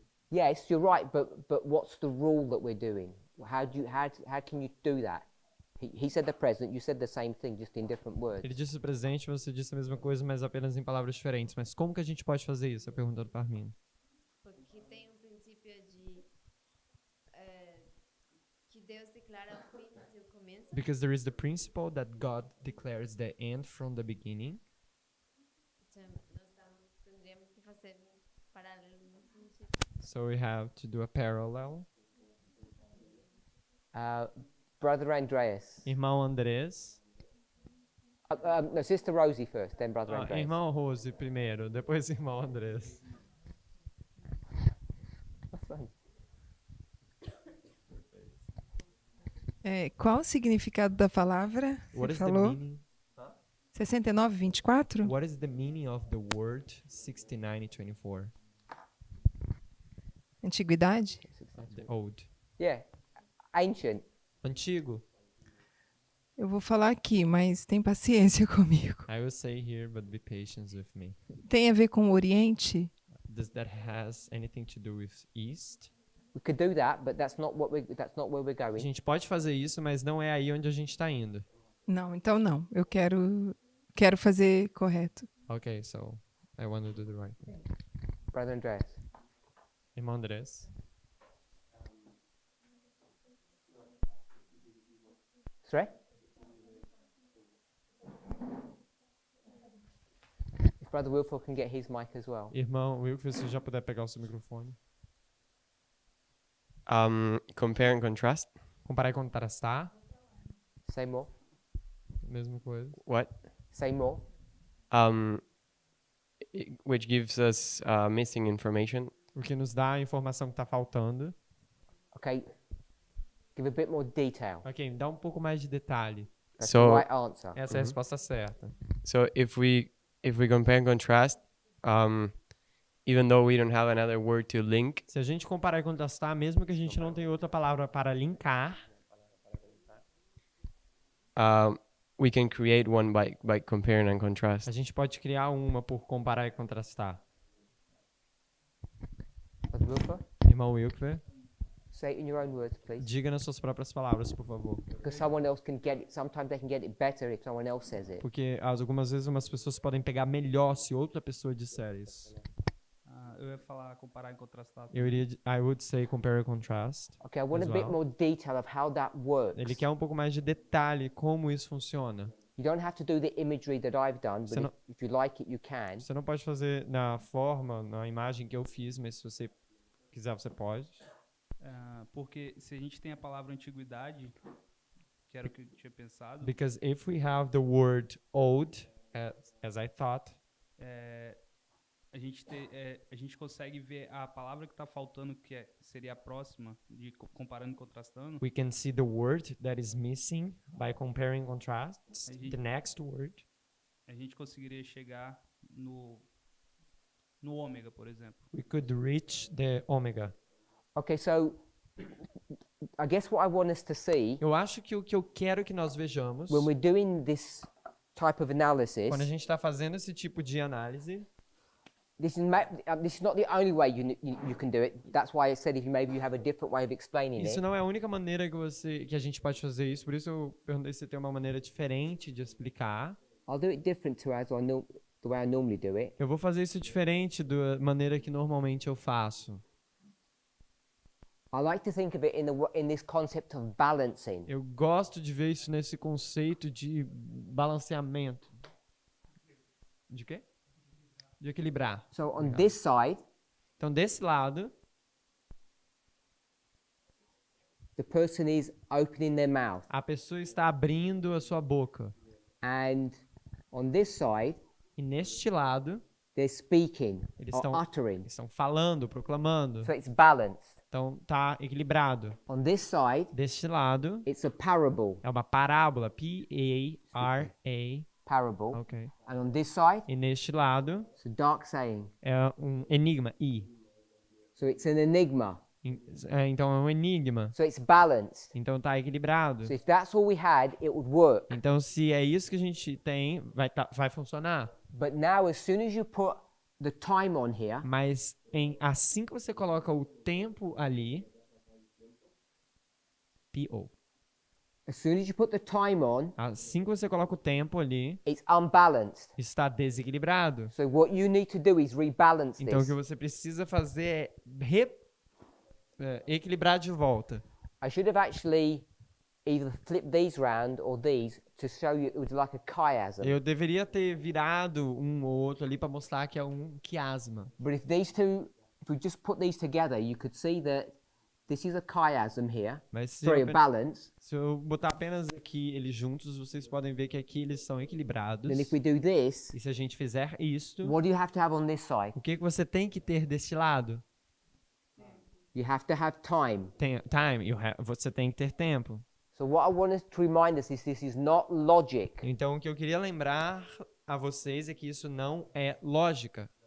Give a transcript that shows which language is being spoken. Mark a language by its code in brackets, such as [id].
[en] Yes, you're right, but what's the rule that we're doing? How can you do that? He said the present, you said the same thing, just in different words. [pt] Ele disse o presente, você disse a mesma coisa, mas apenas em palavras diferentes. Mas como que a gente pode fazer isso? A pergunta do Parminder. Porque tem princípio de que Deus declara o fim do começo. [en] Because there is the principle that God declares the end from the beginning. [pt] Então, nós tendríamos que fazer um paralelo nesse sentido. [en] So we have to do a parallel. Brother Andreas. [pt] Irmão Andrés. [en] No, Sister Rosie first, then Brother Andreas. [pt] Irmão Rose primeiro, depois irmão Andrés. [en] That's fine. [pt] Qual o significado da palavra? [en] What [pt] Você [en] is the [pt] falou? [en] meaning? 69:24? What is the meaning of the word 69:24? [pt] Antiguidade? [en] The old. Yeah, ancient. [pt] Antigo. Eu vou falar aqui, mas tem paciência comigo. [en] I will say here, but be patient with me. [pt] Tem a ver com o Oriente? [en] Does that has anything to do with East? We could do that, but that's not where we're [pt] A [en] going. [pt] gente pode fazer isso, mas não é aí onde a gente está indo. Não, então não. Eu quero fazer correto. [en] Okay, so I want to do the right thing. Brother Andreas. [pt] Irmão Andrés. [en] Sorry? If Brother Wilford can get his mic as well. [pt] Irmão Wilfred, se já puder pegar o seu microfone. [en] Compare and contrast. [pt] Comparar e contrastar. [en] Say more. [pt] Mesma coisa. [en] What? Say more. Which gives us missing information. [pt] O que nos dá a informação que está faltando. [en] Okay. Give a bit more detail. [pt] Ok, dá um pouco mais de detalhe. [en] That's So- the right answer. [pt] Essa é a resposta certa. [en] So if we compare and contrast, even though we don't have another word to link, [pt] Se a gente comparar e contrastar, mesmo que a gente não tenha outra palavra para linkar, [en] we can create one by comparing and [pt] a [en] contrast. [pt] gente pode criar uma por comparar e contrastar. [en] Brother Wilford? [pt] Irmão Wilfred. [en] Say it in your own words, please. [pt] Diga nas suas próprias palavras, por favor. [en] Because someone else can get it. Sometimes they can get it better if someone else says it. [pt] Porque algumas vezes umas pessoas podem pegar melhor se outra pessoa disser isso. Eu ia falar comparar e contrastar. [en] I would say compare and contrast. Okay, I want As a bit well. more detail of how that works. [pt] Ele quer um pouco mais de detalhe como isso funciona. [en] You don't have to do the imagery that I've done, [pt] Você [en] but [pt] não- [en] if you like it, you can. [pt] Você não pode fazer na forma, na imagem que eu fiz, mas se você quiser, você pode. Porque se a gente tem a palavra antiguidade, que era o que eu tinha pensado, [en] Because if we have the word old, as I thought, [pt] a gente consegue ver a palavra que está faltando, que seria a próxima, de comparando e contrastando. [en] we can see the word that is missing by comparing and contrasts, the next word. [pt] A gente conseguiria chegar no ômega, por exemplo. [en] We could reach the omega. Okay, so I guess what I want us to see [pt] Eu acho que o que eu quero que nós vejamos, [en] when we're doing this type of analysis, [pt] quando a gente está fazendo esse tipo de análise, [en] this is not the only way you can do it. That's why I said if maybe you have a different way of explaining [pt] isso [en] it. [pt] não é a única maneira que a gente pode fazer isso, por isso eu perguntei se tem uma maneira diferente de explicar. [en] I'll do it different to the way I normally do it. [pt] Eu vou fazer isso diferente da maneira que normalmente eu faço. I like to think of it in this concept of balancing. Eu gosto de ver isso nesse conceito de balanceamento. De quê? De equilibrar. [en] So on this side, [pt] Então, desse lado, [en] the person is opening their mouth, [pt] a pessoa está abrindo a sua boca. [en] and on this side, [pt] E neste lado, [en] they're speaking [pt] eles [en] or uttering. [pt] estão falando, proclamando. [en] So it's balanced. [pt] Então, tá equilibrado. [en] On this side, [pt] Deste lado, [en] it's a parable. [pt] é uma parábola. P-A-R-A. [en] Parable. Ok. And on this side, [pt] E neste lado, [en] it's a dark saying. [pt] é um enigma. I. [en] So it's an enigma. [pt] Então, é um enigma. [en] So it's balanced. [pt] Então, tá equilibrado. [en] So if that's all we had, it would work. [pt] Então, se é isso que a gente tem, vai funcionar. [en] But now, as soon as you put the time on here, [pt] Mas assim que você coloca o tempo ali, P-O. [en] as soon as you put the time on, [pt] Assim que você coloca o tempo ali, [en] it's unbalanced. [pt] está desequilibrado. [en] So what you need to do is rebalance [pt] Então, o [en] this. [pt] que você precisa fazer é equilibrar de volta. [en] I should have actually either flipped these round or these to show you it was like a chiasm. [pt] Eu deveria ter virado um ou outro ali para mostrar que é um quiasma. [en] But if we just put these together, you could see that this is a chiasm here. [pt] Mas se [en] Sorry, [pt] eu, [en] a balance. [pt] se eu botar apenas aqui eles juntos, vocês podem ver que aqui eles são equilibrados. [en] Then if we do this, [pt] E se a gente fizer isto, [en] what do you have to have on this side? [pt] o que você tem que ter deste lado? [en] You have to have time. [pt] Você tem que ter tempo. [en] So what I want us to remind us is this is not logic. [pt] Então, o que eu queria lembrar a vocês é que isso não é lógica.